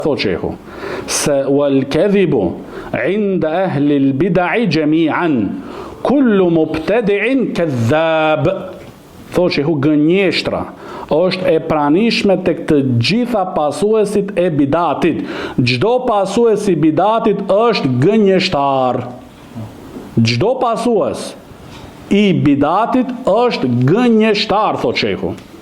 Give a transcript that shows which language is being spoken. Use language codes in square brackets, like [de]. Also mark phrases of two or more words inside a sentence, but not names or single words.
[sq] thot shehu se [ar] والكذب عند أهل البدع جميعا كل مبتدع كذاب. [sq] Thot shehu gënjeshtra është e pranishme tek të gjitha pasuesit e bidatit. Çdo pasues i bidatit është gënjeshtar. Çdo pasues i bidatit është gënjeshtar, thot shehu.